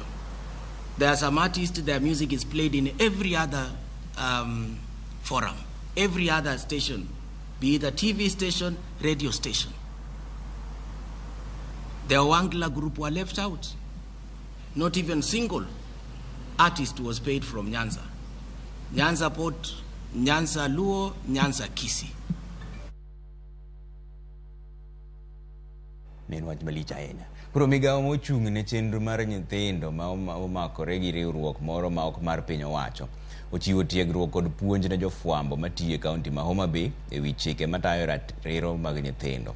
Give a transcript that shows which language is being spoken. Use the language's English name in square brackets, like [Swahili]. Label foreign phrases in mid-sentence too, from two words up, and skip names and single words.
[English] There are some artists, their music is played in every other forum, every other station, be it a TV station, radio station. The Wangla group were left out. Not even single artist was paid from Nyanza. Nyanza Port, Nyanza Luo, Nyanza Kisi. [Luo (Kenya and Tanzania)] Wach malich ahinya. Koro migawo mochung' ne chenro mar nyithindo ma omakore gi riwruok moro ma ok mar piny owacho ochiwo tiegruok kod puonj ne jofwambo matiyo e kaunti ma Homa Bay e wi chike matayo ratiro mag nyithindo.